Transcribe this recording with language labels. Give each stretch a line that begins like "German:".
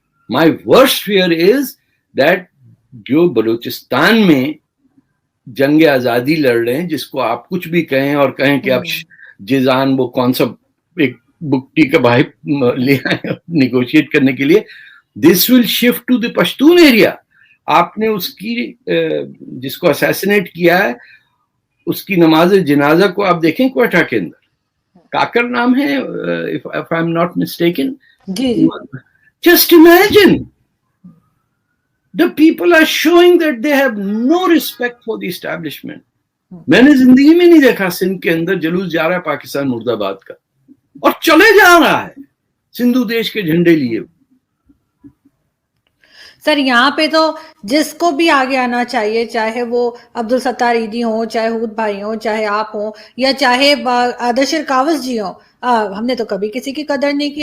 English: My worst fear is that
Hindi: जो बलूचिस्तान में जंग आजादी लड़ रहे हैं, जिसको आप कुछ भी कहें और कहें कि आप जिजान वो कौन सा एक बुकटी का भाई ले आए निगोशिएट करने के लिए,
English: This will shift to the Pashtun area.
Hindi: आपने उसकी जिसको असैसिनेट किया है उसकी नमाज जनाजा को आप देखें क्वेटा के अंदर, काकर नाम है
English: If I am not mistaken.
Hindi: Ji.
English: Just imagine, the people are showing that they have no respect for the establishment.
Hindi: मैंने जिंदगी में नहीं देखा सिंध के अंदर जुलूस जा रहा है पाकिस्तान मुर्दाबाद का, और चले जा रहा है सिंधु देश के झंडे लिए। सर यहाँ पे तो जिसको भी आगे आना चाहिए, चाहे वो अब्दुल सत्तार ईदी हो, चाहे हूद भाई हो, चाहे आप हो, या चाहे आदर्श कावस जी हो, हमने तो कभी किसी की कदर नहीं की।